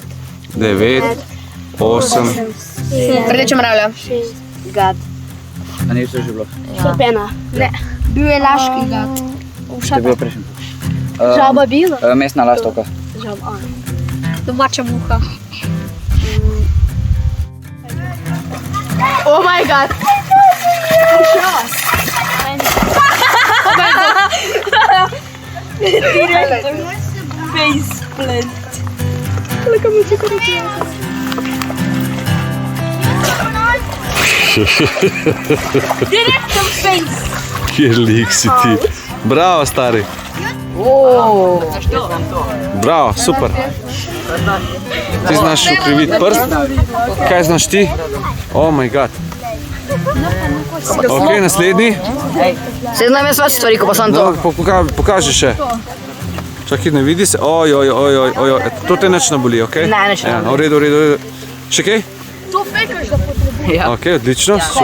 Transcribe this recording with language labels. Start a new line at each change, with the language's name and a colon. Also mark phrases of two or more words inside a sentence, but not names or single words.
Slovenian: 9, 8. Rdeča mravlja. Gad. A ni to že bilo? Sopena. Ne. Bil je laški gad. To je bilo prejšnja prop. Žaba bila. Mestna lastovka. Žaba. Domača muha.
English: Oh my god. Face plant.
Slovenian: Direktno face. Kje lik si ti? Bravo, stari. Bravo, super. Ti znaš ukriviti prst? Kaj znaš ti?
English: Oh my god.
Slovenian: Ok, naslednji. Se znam jaz več stvari, ko pa sam to. No, pokaži še. Čakaj, ne vidi se. Oj. To te nič ne boli, ok? Ne, nič ne boli. V redu. Še kaj? To fekaš, da potrebuješ. Ja.